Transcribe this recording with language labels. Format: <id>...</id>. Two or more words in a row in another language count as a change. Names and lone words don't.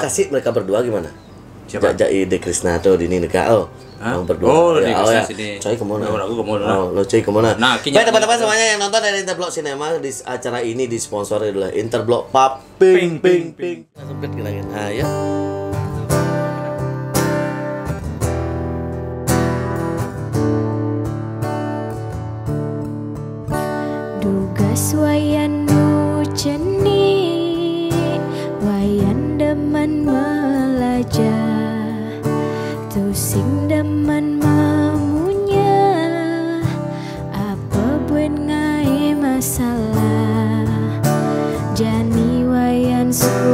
<id>kasih mereka berdua gimana? Siapa? Jajai De Krisna atau Dini Nika Hah? yang berdua. Oh, ya, De Krisna ya. sini. Coy kemana? Oh, aku kemana? Oh, lo coy kemana? Nah, Baik teman-teman semuanya yang nonton dari Interblog Cinema di acara ini disponsori oleh Interblog Pub Ping Ping Ping. Sempit kita gitu. Nah, ya.</id> <ban>Dugas wayan nu ceni, wayan demen melajah, tusing demen mamunya, apa buen ngai masalah, jani wayan su</ban>